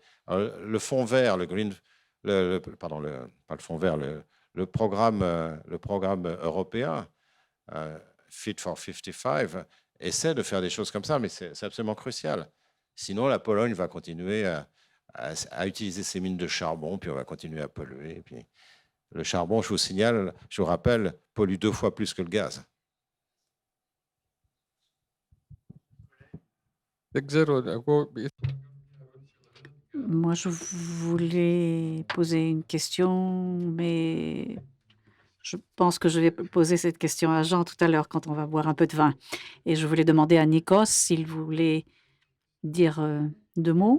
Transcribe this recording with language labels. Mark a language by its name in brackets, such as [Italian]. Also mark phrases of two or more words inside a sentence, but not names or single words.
[French] Alors, le fonds vert, le programme européen, Fit for 55, essaie de faire des choses comme ça, mais c'est absolument crucial. Sinon, la Pologne va continuer à utiliser ces mines de charbon, puis on va continuer à polluer. Et puis, le charbon, je vous signale, je vous rappelle, pollue 2 fois plus que le gaz. [Greek] Δεν ξέρω, εγώ [French] Moi, je voulais poser une question, mais je pense que je vais poser cette question à Jean tout à l'heure quand on va boire un peu de vin. Et je voulais demander à Nikos s'il voulait dire 2 mots.